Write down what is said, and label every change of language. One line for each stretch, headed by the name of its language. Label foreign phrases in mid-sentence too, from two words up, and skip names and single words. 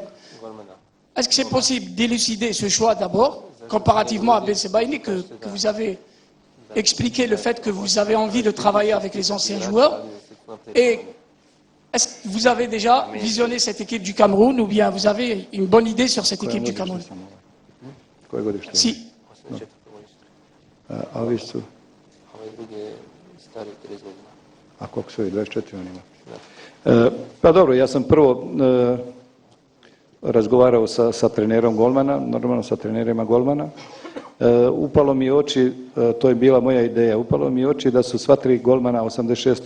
French: Est-ce que c'est possible d'élucider ce choix d'abord, comparativement à Ben Sebaini, que vous avez expliqué le fait que vous avez envie de travailler avec les anciens joueurs? Et est-ce que vous avez déjà visionné cette équipe du Cameroun ou bien vous avez une bonne idée sur cette équipe du Cameroun? Si.
Serbian: A vi su? A koliko su ovi, 24 on ima? Pa dobro, ja sam prvo razgovarao sa trenerom golmana, normalno sa trenerima golmana. Upalo mi oči, to je bila moja ideja, upalo mi oči da su sva 3 golmana 86.